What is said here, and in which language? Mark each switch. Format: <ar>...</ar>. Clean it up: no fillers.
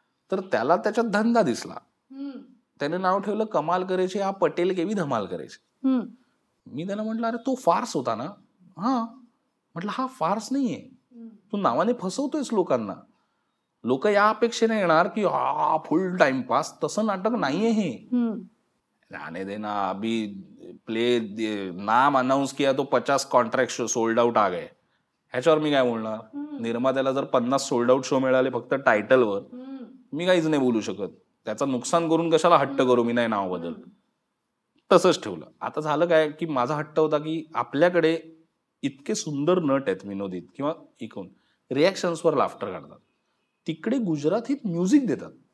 <mr>तर त्याला त्याच्यात धंदा दिसला, त्याने नाव ठेवलं कमाल करायचे हा पटेल केवी धमाल करायचे. मी त्यांना म्हटलं अरे तो फार्स होता ना. हा, म्हटलं हा फार्स नाहीये, तू नावाने फसवतोयस लोकांना. लोक या अपेक्षेने येणार की हा फुल टाइमपास, तसं नाटक नाहीये हे.</mr> <hi>आने देना, अभी प्ले नाम अनाउन्स किया तो 50 कॉन्ट्रॅक्ट सोल्ड आउट आ गए.</hi> <mr>ह्याच्यावर मी काय बोलणार. निर्मात्याला जर 50 सोल्ड आउट शो मिळाले फक्त टायटलवर, मी काहीच नाही बोलू शकत. त्याचं नुकसान करून कशाला हट्ट करू मी नाही नाव बदल. तसंच ठेवलं. आता झालं काय की माझा हट्ट होता की आपल्याकडे इतके सुंदर नट आहेत विनोदीत किंवा इकून रिॲक्शन्सवर लाफ्टर काढतात, तिकडे गुजरातीत म्युझिक देतात.</mr>